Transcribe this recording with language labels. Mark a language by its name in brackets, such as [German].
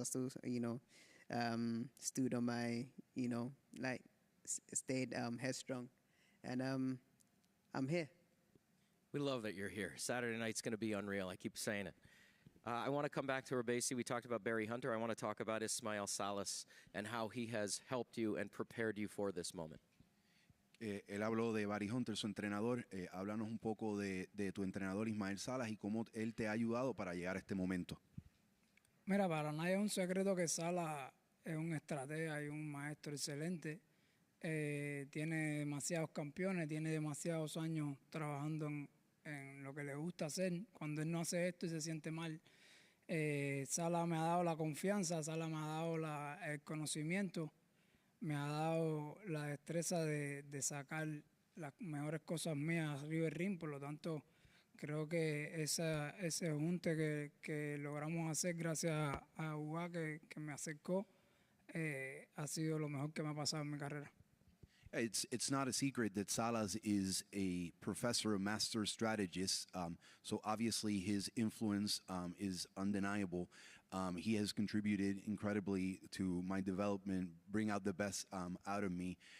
[English] I still, you know, stood on my, you know, like stayed headstrong, and I'm here. We love that you're here. Saturday night's going to be unreal. I keep saying it. I want to come back to Robeisy. We talked about Barry Hunter. I want to talk about Ismael Salas and how he has helped you and prepared you for this moment. [Spanish] Él habló de Barry Hunter, su entrenador. Háblanos un poco de tu entrenador Ismael Salas y cómo él te ha ayudado para llegar a este momento. Mira, para nadie es un secreto que Salas es un estratega y un maestro excelente. Tiene demasiados campeones, tiene demasiados años trabajando en lo que le gusta hacer. Cuando él no hace esto y se siente mal, Salas me ha dado la confianza, Salas me ha dado el conocimiento, me ha dado la destreza de sacar las mejores cosas mías arriba del ring. Por lo tanto, creo que ese junte que logramos hacer gracias a Uga que me acercó ha sido lo mejor que me ha pasado en mi carrera. [English] It's not a secret that Salas is a professor, a master strategist. So obviously his influence is undeniable. He has contributed incredibly to my development, bring out the best out of me.